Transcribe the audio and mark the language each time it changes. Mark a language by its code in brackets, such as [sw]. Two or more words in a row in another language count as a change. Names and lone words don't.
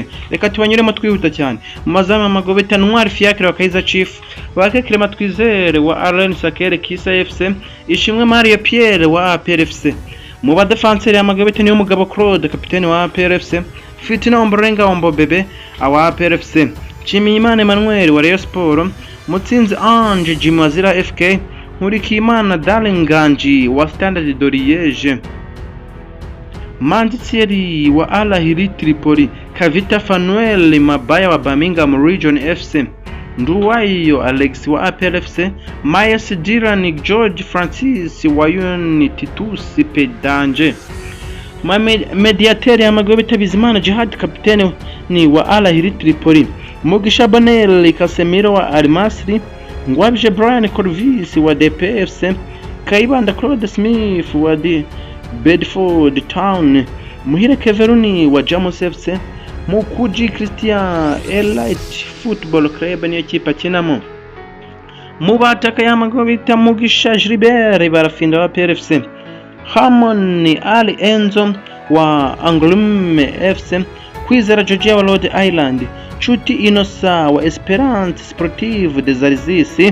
[rw] Reka tubanyuremo twihuta cyane. Mu mazamu Amagobeta Ntwari Fiacre wa Kaizer Chiefs, Bakekile Twizere wa Alain Sakere Kisa FC, Ishimwe Mario Pierre wa APR FC. Mu badefenseur Amagobeta niyo Mugabo Claude kapiteni wa APR FC, Fitina Ombolenga Ombobebe wa APR FC, Nshimiyimana Emmanuel wa Rayon Sport, Mutsinzi Ange Jimmy wa Zira FK, Nkurikiyimana Dalinganji wa Standard de Liège, Manzi Thierry wa Al Ahly Tripoli, Kavita Fanuel Mabaya wa Birmingham Region FC, Nduwayo Alex wa APR FC, Mayes Dylan George Francis wa Unity Tusi Pedanje. Mediateur Amagobeta Bizimana Jihad kapiteni ni wa Al Ahly Tripoli, Mugisha Bonel Casemiro wa Al Masry, Ngwabije Brian Corvis wa DPFC, Kayibanda Claude Smith wa Bedford Town, Muhire Keveruni wa Jamus FC, Mukuji Christian Elite Football Club niyo kipe akinamo. Mubataka y'Amagobeta Mugisha Gilbert barafinda wa PRFC, Harmony Ali Enzo wa Angoulême FC, Kwizera Georgia wa Rhode Island, Chuti Inosa wa Esperance Sportive des Alsace.